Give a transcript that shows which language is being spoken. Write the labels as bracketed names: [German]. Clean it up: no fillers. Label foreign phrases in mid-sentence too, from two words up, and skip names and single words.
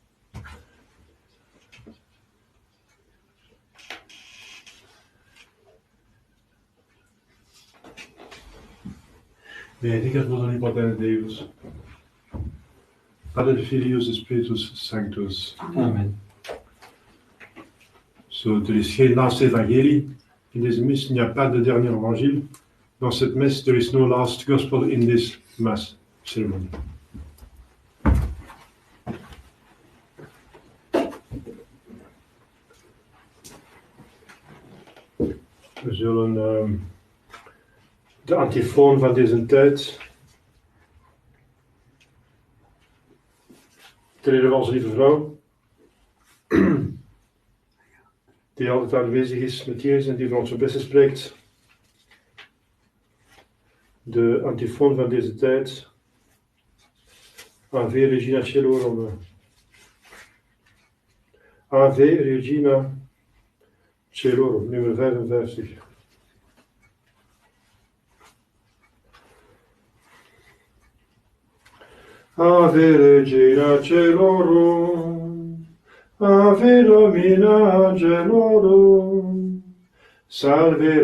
[Latin] Benedicat vos omnipotens Deus, Pater Filius et Spiritus Sanctus. Amen. [Dutch] So, er is geen laatste evangelie in deze mis. [French] Il n'y a pas de dernier évangile. Dans cette messe, [English] there is no last gospel in this mass ceremony. [Dutch] We zullen de antifoon van deze tijd, ter ere van onze lieve vrouw, die altijd aanwezig is met Jezus en die van ons het beste spreekt. De antifoon van deze tijd. [Latin] Ave Regina Celorum. Ave Regina Celorum, nummer 55. Ave Regina Celorum, Ave Domina Angelorum, salve